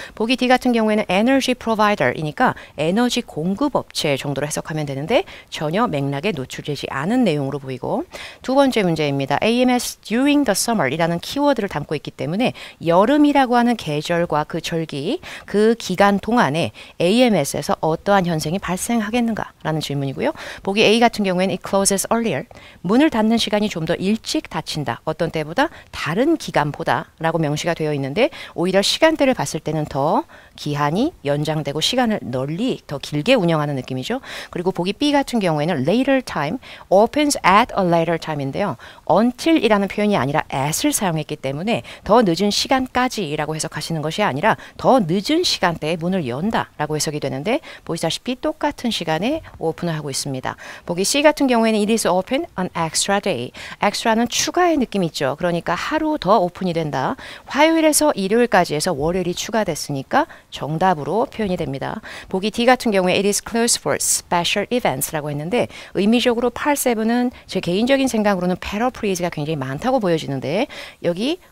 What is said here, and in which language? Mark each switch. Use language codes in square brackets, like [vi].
[ko] 보기 D 같은 경우에는 [en] energy provider [ko] 이니까 에너지 공급업체 정도로 해석하면 되는데 전혀 맥락에 노출되지 않은 내용으로 보이고 두 번째 문제입니다. [en] AMS during the summer [ko] 이라는 키워드를 담고 있기 때문에 여름이라고 하는 계절과 그 절기, 그 기간 동안에 AMS에서 어떠한 현상이 발생하겠는가 라는 질문이고요. 보기 A 같은 경우에는 [en] it closes earlier. [ko] 문을 닫는 시간이 좀 더 일찍 닫힌다. 어떤 때보다 다른 기간보다 라고 명시가 되어 있는데 오히려 시간대를 봤을 때는 더 기한이 연장되고 시간을 널리 더 길게 운영하는 느낌이죠. 그리고 보기 B 같은 경우에는 [en] later time, opens at a later time인데요. [ko] until이라는 표현이 아니라 at을 사용했기 때문에 더 늦은 시간까지라고 해석하시는 것이 아니라 더 늦은 시간대에 문을 연다라고 해석이 되는데 보시다시피 똑같은 시간에 오픈을 하고 있습니다. 보기 C 같은 경우에는 [en] it is open on extra day. [ko] extra는 추가의 느낌이 있죠. 그러니까 하루 더 오픈이 된다. 화요일에서 일요일까지 해서 월요일이 추가됐으니까 정답으로 표현이 됩니다. 보기 D 같은 경우에 [en] it is closed for special events [ko] 라고 했는데 의미적으로 8-7은 제 개인적인 생각으로는 paraphrase가 굉장히 많다고 보여지는데 여기